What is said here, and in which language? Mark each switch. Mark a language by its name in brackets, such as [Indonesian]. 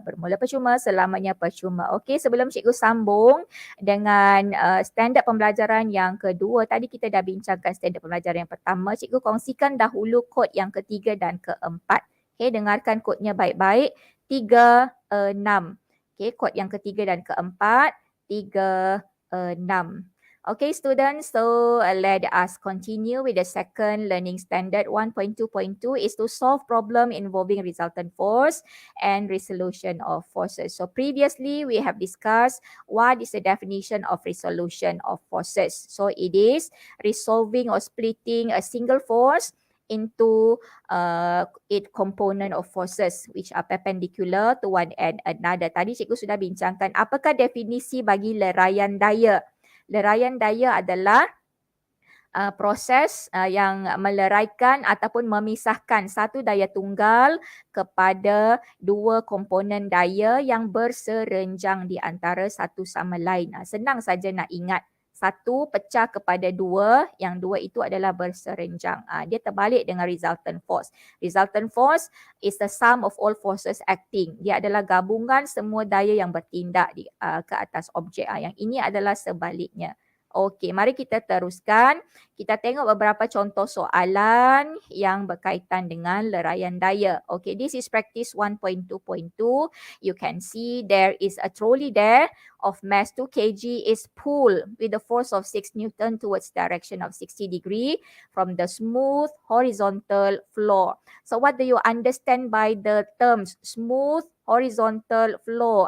[Malay] Bermula percuma, selamanya percuma. Okey, sebelum Cikgu sambung dengan standard pembelajaran yang kedua, tadi kita dah bincangkan standard pembelajaran yang pertama. Cikgu kongsikan dahulu kod yang ketiga dan keempat. Okey, dengarkan kodnya baik-baik. 3, 6. Okey, kod yang ketiga dan keempat. 3, 6. [English] Okay, students, so let us continue with the second learning standard. 1.2.2 is to solve problem involving resultant force and resolution of forces. So previously, we have discussed what is the definition of resolution of forces. So it is resolving or splitting a single force into its component of forces which are perpendicular to one and another. [Malay] Tadi cikgu sudah bincangkan apakah definisi bagi leraian daya. Leraian daya adalah proses yang meleraikan ataupun memisahkan satu daya tunggal kepada dua komponen daya yang berserenjang di antara satu sama lain. Senang saja nak ingat. Satu pecah kepada dua, yang dua itu adalah berserenjang. Dia terbalik dengan resultant force. [English] Resultant force is the sum of all forces acting. [Malay] Dia adalah gabungan semua daya yang bertindak ke atas objek. Yang ini adalah sebaliknya. Okey, mari kita teruskan. Kita tengok beberapa contoh soalan yang berkaitan dengan leraian daya. [English] Okay, this is practice 1.2.2. You can see there is a trolley there of mass 2 kg is pulled with the force of 6 Newton towards direction of 60 degree from the smooth horizontal floor. So what do you understand by the terms smooth horizontal floor?